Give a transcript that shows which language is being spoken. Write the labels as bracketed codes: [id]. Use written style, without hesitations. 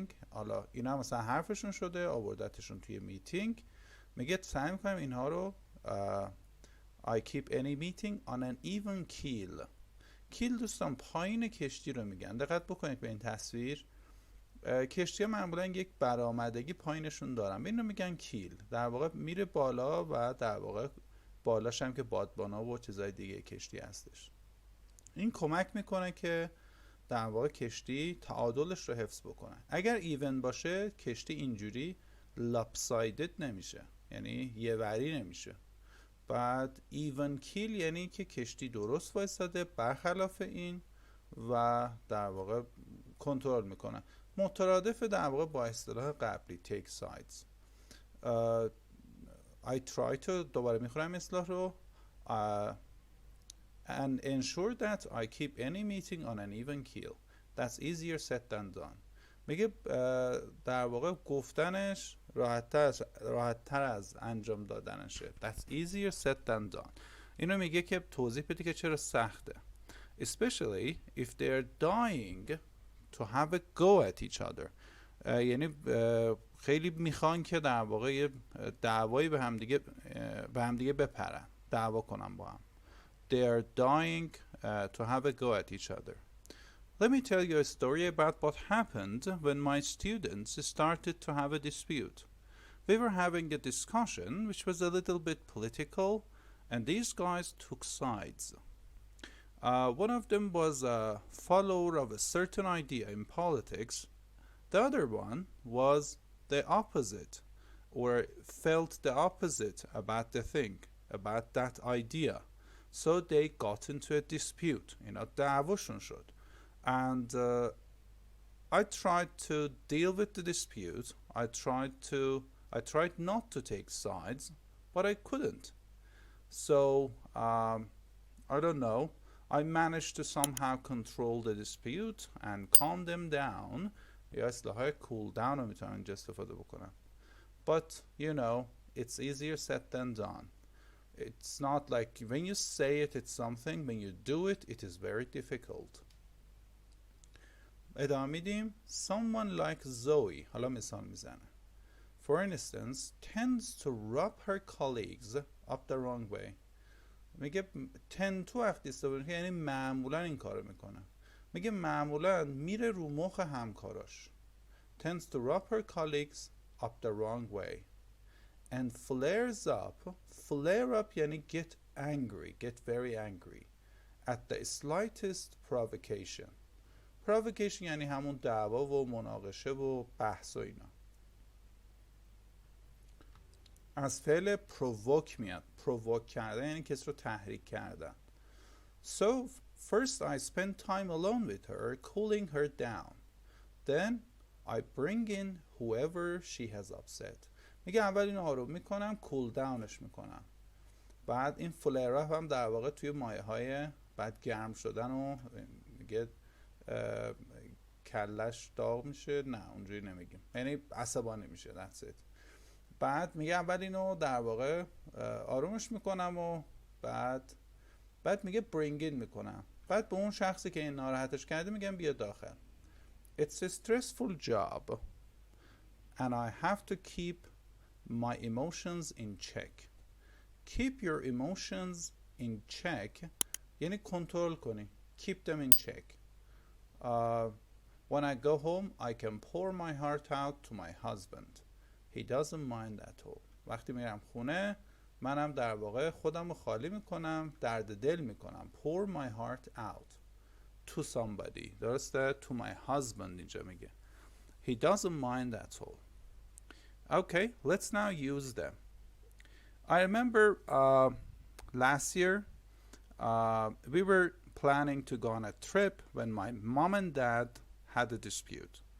[fa] حالا اینا مثلا حرفشون شده، آوردتشون توی میتینگ. میگه سعی میکنم اینها رو [en] I keep any meeting on an even keel. [fa] کیل دوستان پایین کشتی رو میگن. دقت بکنید به این تصویر. کشتی ها معمولا یک برآمدگی پایینشون دارن، به این رو میگن کیل. در واقع میره بالا و در واقع بالاش هم که بادبانا و چیزای دیگه کشتی هستش. این کمک میکنه که در واقع کشتی تعادلش رو حفظ بکنه. اگر ایون باشه کشتی اینجوری lopsided نمیشه، یعنی یه وری نمیشه. بعد ایون کیل یعنی که کشتی درست وایساده، برخلاف این و در واقع کنترل میکنه. مترادف در واقع با اصطلاح قبلی take sides. [en] I try to [fa] دوباره میخورم اصطلاح رو [en] and ensure that I keep any meeting on an even keel. That's easier said than done. [fa] میگه در واقع گفتنش راحت‌تر از انجام دادنشه. [en] That's easier said than done. [fa] اینو میگه که توضیح بده که چرا سخته. [en] Especially if they're dying to have a go at each other. [fa] یعنی خیلی میخوان که در واقع یه دعوایی به همدیگه بپرن، دعوا کنن با هم. [en] They're dying to have a go at each other. Let me tell you a story about what happened when my students started to have a dispute. We were having a discussion which was a little bit political and these guys took sides. One of them was a follower of a certain idea in politics. The other one was the opposite, or felt the opposite about the thing, about that idea. So they got into a dispute. [fa] دعواشون شد. [en] And I tried to deal with the dispute. I tried not to take sides, but I couldn't. So I don't know. I managed to somehow control the dispute and calm them down. [fa] یا اصطلاح cool down رو میتونم اینجا استفاده بکنم. [en] But you know, it's easier said than done. It's not like when you say it, it's something. When you do it, it is very difficult. [fa] ادامه میدیم. [en] Someone like Zoe, [fa] حالا مثال میزنه. [en] For instance, tends to rub her colleagues up the wrong way. [fa] میگه tend to وقتی استفاده یعنی معمولا این کارو میکنه. میگه معمولا میره رو مخ همکاراش. [en] Tends to rub her colleagues up the wrong way. And flares up. Flare up یعنی get angry, get very angry at the slightest provocation. [fa] provocation یعنی همون دعوا و مناقشه و بحث و اینا. از فعل provoke میاد. provoke کردن یعنی کسی رو تحریک کردن. [en] So first I spend time alone with her, cooling her down. Then I bring in whoever she has upset. [fa] میگه اول اینو آروم میکنم، cool downش میکنم. بعد این فلر اپ هم در واقع توی مایه های بعد گرم شدن و میگه کلش داغ میشه. نه اونجوری نمیگیم، یعنی عصبانی میشه. [en] That's it. [fa] بعد میگه اول اینو در واقع آرومش میکنم و بعد میگه bring in میکنم. بعد به اون شخصی که این ناراحتش کرده میگم بیا داخل. [en] It's a stressful job and I have to keep my emotions in check. Keep your emotions in check [fa] یعنی کنترل کنی. [en] Keep them in check. When I go home I can pour my heart out to my husband. He doesn't mind at all. [fa] وقتی میرم خونه منم در واقع خودم رو خالی میکنم، درد دل میکنم. [en] Pour my heart out to somebody. [fa] درسته؟ [en] To my husband [fa] اینجا میگه. [en] He doesn't mind at all. Okay, let's now use them. I remember last year we were planning to go on a trip when my mom and dad had a dispute.